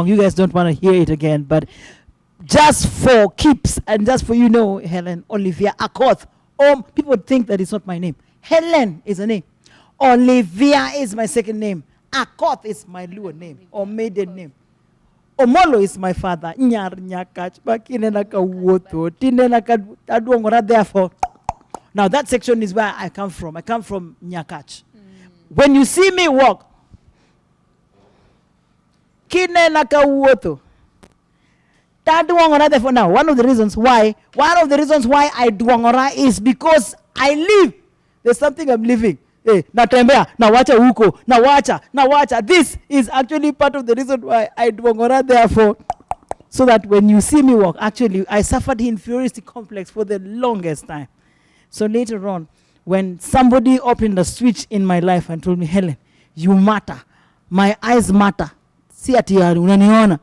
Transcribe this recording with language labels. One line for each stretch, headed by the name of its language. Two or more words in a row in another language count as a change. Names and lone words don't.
English: You guys don't want to hear it again, but just for keeps and just for Helen Olivia Akoth. People think that it's not my name. Helen is a name. Olivia is my second name. Akoth is my Luo name or maiden name. Omolo is my father.
Luo (Kenya and Tanzania): Nyar nyakach bakinena ka woto tinena ka aduongora therefore.
English: Now that section is where I come from. I come from Nyakach. When you see me walk,
Luo (Kenya and Tanzania): kinena ka woto. Taduongora therefore.
English: Now one of the reasons why I duongora is because I live. There's something I'm living.
Swahili: Natembea, nawacha huko, nawacha.
English: This is actually part of the reason why I duongora therefore. So that when you see me walk, actually, I suffered inferiority complex for the longest time. So later on, when somebody opened a switch in my life and told me, Helen, you matter. My eyes matter. See at unaniona.